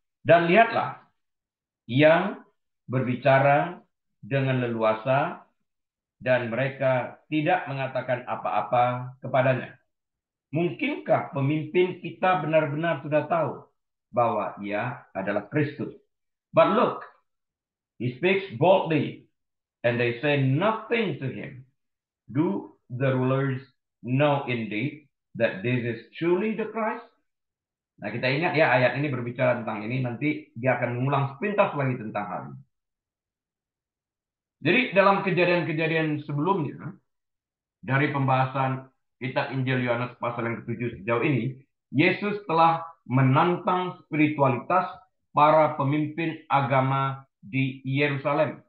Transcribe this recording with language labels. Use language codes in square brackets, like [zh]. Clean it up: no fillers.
[id] Dan lihatlah, yang berbicara dengan leluasa, dan mereka tidak mengatakan apa-apa kepadanya. Mungkinkah pemimpin kita benar-benar sudah tahu bahwa ia adalah Kristus? [en] But look, he speaks boldly, and they say nothing to him. Do the rulers know indeed that this is truly the Christ? [id] Nah, kita ingat ya, ayat ini berbicara tentang ini, nanti dia akan mengulang sepintas lagi tentang hal ini. Jadi dalam kejadian-kejadian sebelumnya, dari pembahasan kitab Injil Yohanes pasal yang ke-7 sejauh ini, Yesus telah menantang spiritualitas para pemimpin agama di Yerusalem.